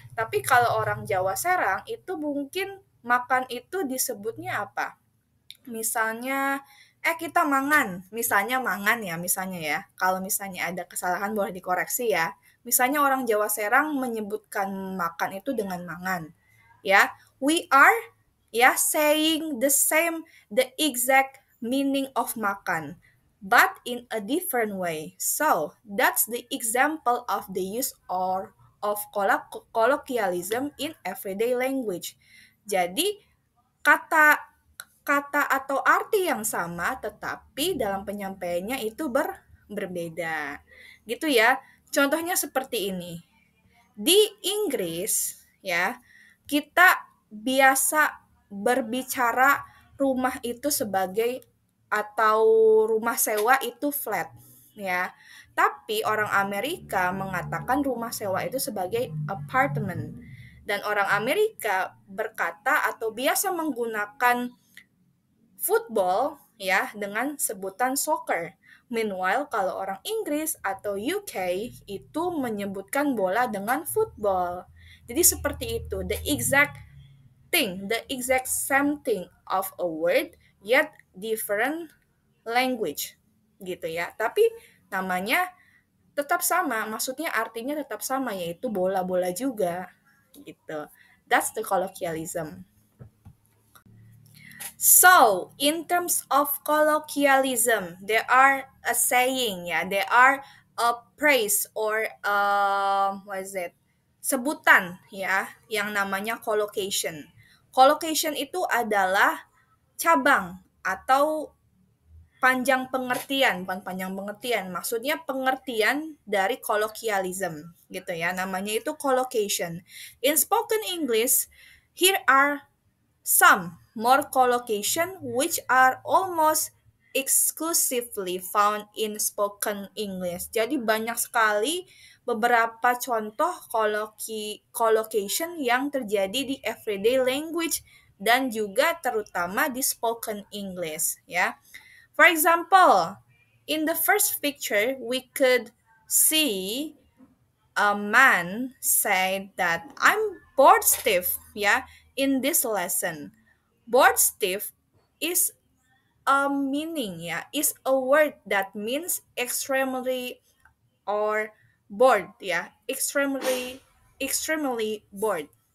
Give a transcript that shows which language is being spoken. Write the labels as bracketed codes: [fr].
[id] Tapi kalau orang Jawa Serang itu mungkin makan itu disebutnya apa? Misalnya kita mangan, misalnya mangan ya, misalnya ya. Kalau misalnya ada kesalahan boleh dikoreksi ya. Misalnya orang Jawa Serang menyebutkan makan itu dengan mangan. [en] Ya, we are ya saying the exact meaning of makan but in a different way. So, that's the example of the use of colloquialism in everyday language. [id] Jadi, kata kata atau arti yang sama tetapi dalam penyampaiannya itu berbeda. Gitu ya. Contohnya seperti ini. Di Inggris ya, kita biasa berbicara rumah itu sebagai atau rumah sewa itu flat ya. Tapi orang Amerika mengatakan rumah sewa itu sebagai apartment. Dan orang Amerika berkata atau biasa menggunakan football ya dengan sebutan soccer. [en] Meanwhile, [id] kalau orang Inggris atau UK itu menyebutkan bola dengan football. Jadi seperti itu, [en] the exact same thing of a word yet different language gitu ya. [id] Tapi namanya tetap sama, maksudnya artinya tetap sama yaitu bola-bola juga gitu. [en] That's the colloquialism. So, in terms of colloquialism, there are a saying, ya, there are a phrase or what is it? [id] Sebutan, ya, yang namanya collocation. Collocation itu adalah cabang atau panjang pengertian, bukan panjang pengertian, maksudnya pengertian dari colloquialism, gitu ya. Namanya itu collocation. [en] In spoken English, here are some more collocation which are almost exclusively found in spoken English. [id] Jadi banyak sekali beberapa contoh collocation yang terjadi di [en] everyday language [id] dan juga terutama di spoken English ya. [en] For example, in the first picture we could see a man said that I'm bored stiff ya in this lesson. Bored stiff is a meaning ya, is a word that means extremely or bored ya, extremely bored.